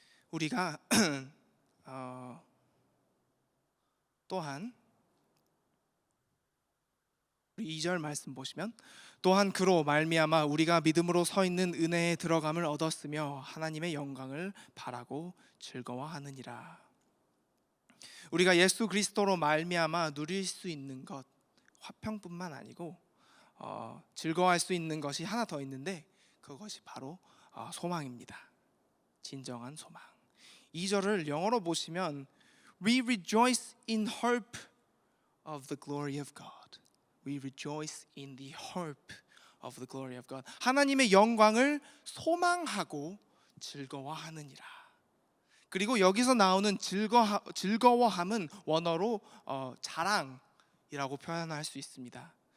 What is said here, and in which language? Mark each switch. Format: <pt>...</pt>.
<ko>우리가 또한 2절 말씀 보시면, 또한 그로 말미암아 우리가 믿음으로 서 있는 은혜에 들어감을 얻었으며 하나님의 영광을 바라고 즐거워하느니라. 우리가 예수 그리스도로 말미암아 누릴 수 있는 것, 화평뿐만 아니고 즐거워할 수 있는 것이 하나 더 있는데, 그것이 바로 소망입니다. 진정한 소망. 2절을 영어로 보시면,</ko> <en>We rejoice in hope of the glory of God. We rejoice in the hope of the glory of God.</en> <ko>하나님의 영광을 소망하고 즐거워하느니라. 그리고 여기서 나오는 즐거워함은 원어로 자랑이라고 표현할 수 있습니다.</ko>